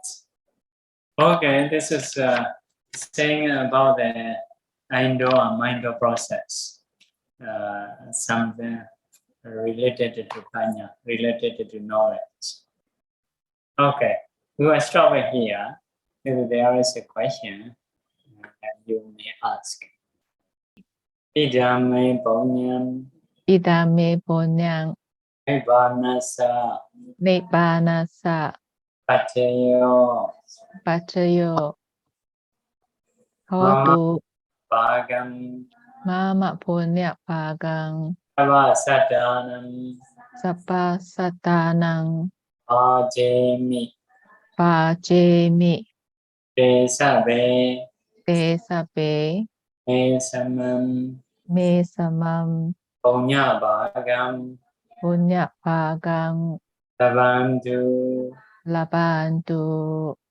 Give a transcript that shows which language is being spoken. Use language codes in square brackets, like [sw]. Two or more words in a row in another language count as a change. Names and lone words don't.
[en] Okay, this is saying about the Indo and Mindo process. Something related to Paññā, related to knowledge. Okay, we will stop here. If there is a question, you may ask. [pi] Abhidhammapiṭaka Abhidhammapiṭaka Nibbānassa Paccayō Hawatu Mama Puññā-bhāgaṃ Sappasattānaṃ Pājēmi Te sabbe Me samam Puññā-bhāgaṃ Labantu